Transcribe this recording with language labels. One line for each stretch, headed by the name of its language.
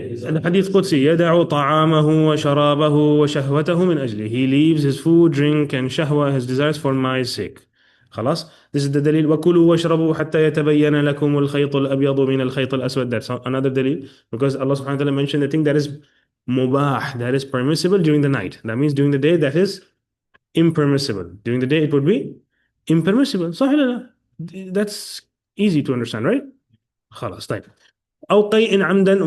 Arabic: الحديث قدسي يدع طعامه وشرابه وشهوته من أجلي.
English: He leaves his food, drink and shahwa, his desires for my sake. خلاص. This is the dalil.
Arabic: وكلوا واشربوا حتى يتبين لكم الخيط الأبيض من الخيط الأسود.
English: That's another dalil, because Allah subhanahu wa ta'ala mentioned the thing that is mubah, that is permissible during the night. That means during the day that is impermissible. During the day it would be impermissible.
Arabic: صح ولا لا?
English: That's easy to understand, right?
Arabic: خلاص طيب. أو قيء عمدا.